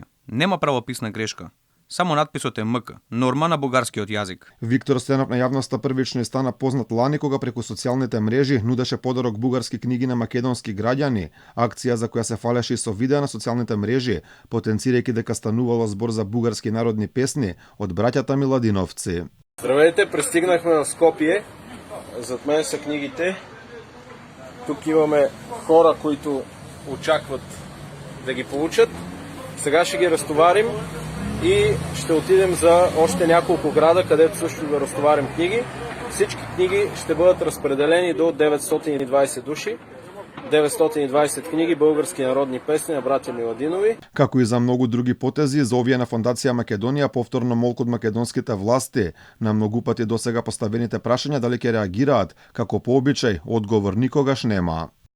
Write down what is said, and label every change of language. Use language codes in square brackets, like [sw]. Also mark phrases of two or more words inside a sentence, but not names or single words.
[mk] Нема правописна грешка. Само надписот е МК, норма на бугарскиот јазик. Виктор Стојанов на јавноста првично стана познат лани кога преку социјалните мрежи нудеше подарок бугарски книги на македонски граѓани, акција за која се фалеше и со видеа на социјалните мрежи, потенцирајќи дека станувало збор за бугарски народни песни од браќата Миладиновци. [bg] Здравейте, пристигнахме в Скопје. Зад мен се книгите. Тук имаме хора които очакват да ги получат. Сега ще ги разтоварим и ще отидем за още няколко града, където също да разтоварим книги. Всички книги ще бъдат разпределени до 920 души. 920 книги български народни песни на братја Миладинови. [mk] Како и за многу други потези, за овие на Фондација Македонија повторно молк од македонските власти. На многу пати досега поставените прашања дали ќе реагираат, како по обичај, одговор никогаш нема.